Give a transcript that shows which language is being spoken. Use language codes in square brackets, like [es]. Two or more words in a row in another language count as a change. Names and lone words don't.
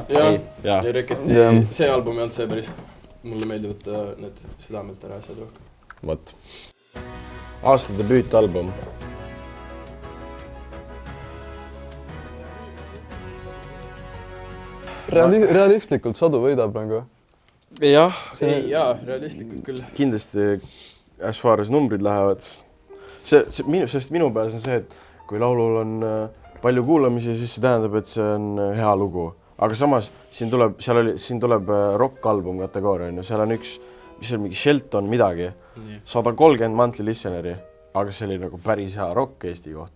[et] Reketi, see album ei olnud see päris. Mulle meeldivad need südamelt ära asjad rohkem. Võt. Aasta debüütalbum. Realistlikult Sadu võidab nagu. Jah. Realistlikult küll. Kindlasti [en] as far as [et] numbrid lähevad. Sest minu peas on see, et kui laulul on palju kuulamisi, siis see tähendab, et see on hea lugu. Aga samas siin tuleb rockalbum kategooria, seal on üks mis oli mingi Shelton midagi, 130 [en] monthly listeneri, [et] aga see oli nagu päris hea rock Eesti kohta.